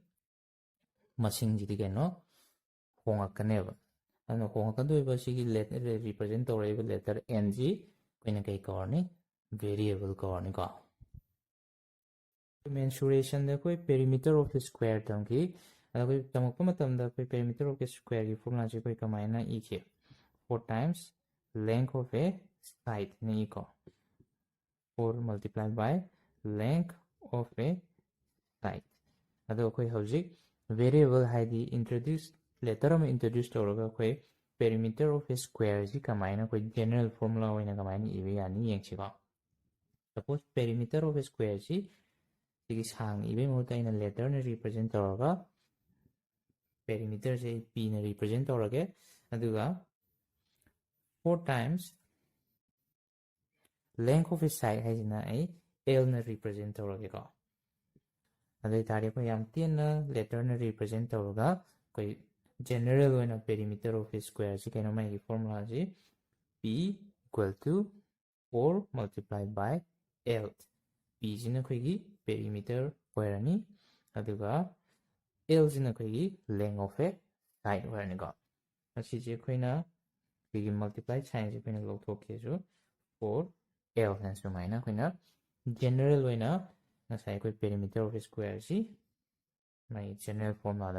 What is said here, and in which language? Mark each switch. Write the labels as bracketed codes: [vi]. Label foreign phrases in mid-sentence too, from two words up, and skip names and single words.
[mni] ꯃꯁꯤꯡꯁꯤꯗꯤ ꯀꯩꯅꯣ ꯍꯣꯡꯉꯛꯀꯅꯦꯕ ꯑꯗꯨꯅ ꯍꯣꯡꯉꯛꯀꯗꯣꯏꯕ ꯁꯤꯒꯤ ꯔꯤꯄ꯭ꯔꯖꯦꯟ ꯇꯧꯔꯛꯏꯕ ꯂꯦꯇꯔ nꯁꯤ ꯑꯩꯈꯣꯏꯅ ꯀꯩ ꯀꯧꯔꯅꯤ ꯚꯦꯔꯤꯑꯦꯕꯜ ꯀꯧꯔꯅꯤꯀꯣ ꯃꯦꯟꯁꯨꯔꯦꯁꯟꯗ ꯑꯩꯈꯣꯏ [en] perimeter of square [mni] ꯇꯝꯈꯤ ꯑꯗ ꯑꯩꯈꯣꯏ ꯇꯝꯃꯛꯄ ꯃꯇꯝꯗ ꯑꯩꯈꯣꯏ [en] perimeter of squareꯒꯤ formulaꯁꯦ [mni] ꯑꯩꯈꯣꯏ ꯀꯃꯥꯏꯅ ꯏꯈꯤ [en] 4 times length of a side [mni] ꯅ ꯏꯀꯣ [en] 4 multiplied by length of a side [mni] ꯑꯗꯣ ꯑꯩꯈꯣꯏ ꯍꯧꯖꯤꯛ ꯚꯦꯔꯤꯑꯦꯕꯜ ꯍꯥꯏꯗꯤ ꯂꯦꯇꯔ ꯑꯃ ꯏꯟꯇ꯭ꯔꯣꯗ꯭ꯌꯨꯁ ꯇꯧꯔꯒ ꯑꯩꯈꯣꯏ [en] perimeter of a squareꯁꯤ [mni] ꯀꯃꯥꯏꯅ ꯑꯩꯈꯣꯏ [en] general formula [mni] ꯑꯣꯏꯅ ꯀꯃꯥꯏꯅ ꯏꯕ ꯌꯥꯅꯤ ꯌꯦꯡꯁꯤꯀꯣ [en] suppose perimeter of a squareꯁꯤ [mni] ꯁꯤꯒꯤ ꯁꯥꯡꯅ ꯏꯕꯒꯤ ꯃꯍꯨꯠꯇ ꯑꯩꯅ ꯂꯦꯇꯔꯅ ꯔꯤꯄ꯭ꯔꯖꯦꯟ ꯇꯧꯔꯒ ꯄꯦꯔꯤꯃꯤꯇꯔꯁꯦ ꯑꯩ ꯄꯤꯅ ꯔꯤꯄ꯭ꯔꯖꯦꯟ ꯇꯧꯔꯒꯦ ꯑꯗꯨꯒ [en] 4 times length of a side [mni] ꯍꯥꯏꯁꯤꯅ ꯑꯩ Lꯅ ꯔꯤꯄ꯭ꯔꯖꯦꯟ ꯇꯧꯔꯒꯦꯀꯣ ꯑꯗꯨ ꯑꯣꯏꯇꯥꯔꯗꯤ ꯑꯩꯈꯣꯏ ꯌꯥꯝ ꯇꯦꯟꯅ ꯂꯦꯇꯔꯅ ꯔꯤꯄ꯭ꯔꯖꯦꯟ ꯇꯧꯔꯒ ꯑꯩꯈꯣꯏ ꯖꯦꯅꯔꯦꯜ ꯑꯣꯏꯅ [en] perimeter of squareꯁꯤ [mni] ꯀꯩꯅꯣ ꯃꯥꯒꯤ ꯐꯣꯔꯃꯨꯂꯥꯁꯤ [en] P equal to 4 multiplied by L [mni] Pꯁꯤꯅ ꯑꯩꯈꯣꯏꯒꯤ ꯄꯦꯔꯤꯃꯤꯇꯔ ꯑꯣꯏꯔꯅꯤ ꯑꯗꯨꯒ Lꯁꯤꯅ ꯑꯩꯈꯣꯏꯒꯤ [en] length of a side [mni] ꯑꯣꯏꯔꯅꯤꯀꯣ ꯑꯁꯤꯁꯦ ꯑꯩꯈꯣꯏꯅ ꯑꯩꯈꯣꯏꯒꯤ [en] multiply signꯁꯦ [mni] ꯑꯩꯈꯣꯏꯅ ꯂꯧꯊꯣꯛꯀꯦꯁꯨ 4 L ꯍꯥꯏꯅ ꯁꯨꯃꯥꯏꯅ ꯑꯩꯈꯣꯏꯅ ꯖꯦꯅꯔꯦꯜ ꯑꯣꯏꯅ ꯉꯁꯥꯏ ꯑꯩꯈꯣꯏ [en] perimeter of squareꯁꯤ [mni] ꯃꯥꯒꯤ [en] general formulaꯗ